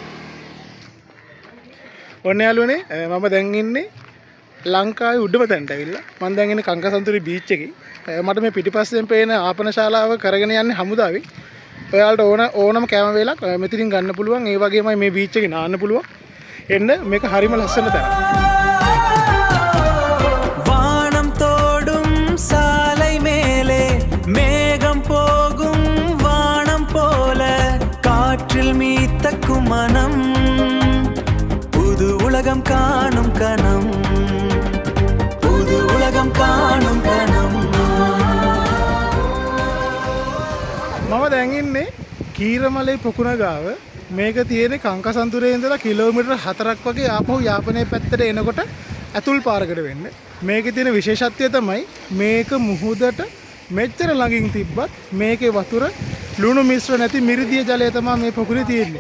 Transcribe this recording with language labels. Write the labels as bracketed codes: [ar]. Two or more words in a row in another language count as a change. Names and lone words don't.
[si] ඔන්න යාළුවනේ මම දැන් ඉන්නේ ලංකාවේ උඩම තැනට ඇවිල්ලා. මම දැන් ඉන්නේ කංකසන්තුරේ බීච් එකේ. මට මේ පිටිපස්සෙන් පේන ආපන ශාලාව කරගෙන යන්නේ හමුදාවේ. ඔයාලට ඕනම කැම වේලක් මෙතනින් ගන්න පුළුවන්. ඒ වගේමයි මේ බීච් එකේ නාන්න පුළුවන්. එන්න මේක හරිම ලස්සන තැනක්. [ta] வானம் தோடும் சாலை மேலே மேகம் போகும் வானம் போல காற்றில் மீத்தக்கும் மனம் புது உலகம் காணும் கணம் புது உலகம் காணும் கணம் [si] මම දැන් ඉන්නේ කීරමලේ පොකුණ ගාව. මේක තියෙන්නේ කංකසන්තුරේ ඉඳලා කිලෝමීටර් 4ක් වගේ ආපහු යාපනයේ පැත්තට එනකොට ඇතුල් පාරකට වෙන්නේ. මේකේ තියෙන විශේෂත්වය තමයි මේක මුහුදට මෙච්චර ළඟින් තිබ්බත් මේකේ වතුර ලුණු මිශ්‍ර නැති මිරිදිය ජලය තමයි මේ පොකුණේ තියෙන්නේ.